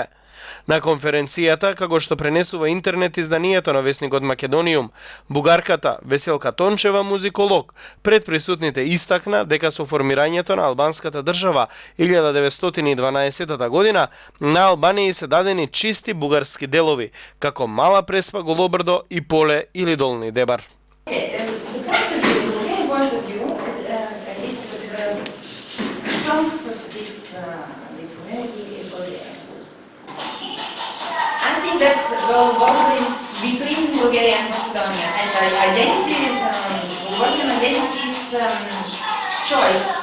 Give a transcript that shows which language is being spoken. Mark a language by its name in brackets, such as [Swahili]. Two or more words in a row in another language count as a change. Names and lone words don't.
[Macedonian] На конференцијата, како што пренесува интернет изданието на весникот Македониум, бугарката Веселка Тончева, музиколог, пред присутните истакна дека со формирањето на албанската држава 1912 година на Албанија се дадени чисти бугарски делови, како Мала Преспа, Голобрдо и Поле или Долни Дебар. [English] That Golobrdo is between Bulgaria and Macedonia, and identity, Golobrdo identity is choice.